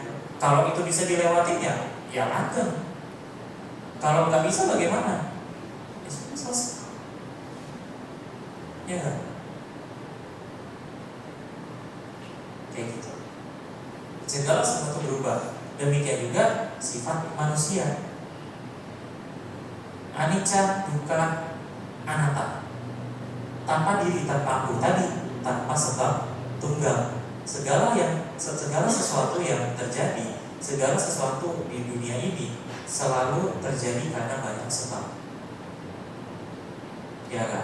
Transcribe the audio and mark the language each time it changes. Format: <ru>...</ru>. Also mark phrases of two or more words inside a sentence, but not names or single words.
<id>Kalau itu bisa dilewatin ya langgeng. Kalau nggak bisa bagaimana? Ya sudah selesai. Ya nggak? Kayak gitu. Segala sesuatu berubah. Demikian juga sifat manusia.</id> <pi>Anicca, dukkha, anatta.</pi> <id>Tanpa diri, tanpa aku tadi, tanpa sebab tunggal. Segala sesuatu yang terjadi, segala sesuatu di dunia ini selalu terjadi karena banyak sebab. Ya kan?</id>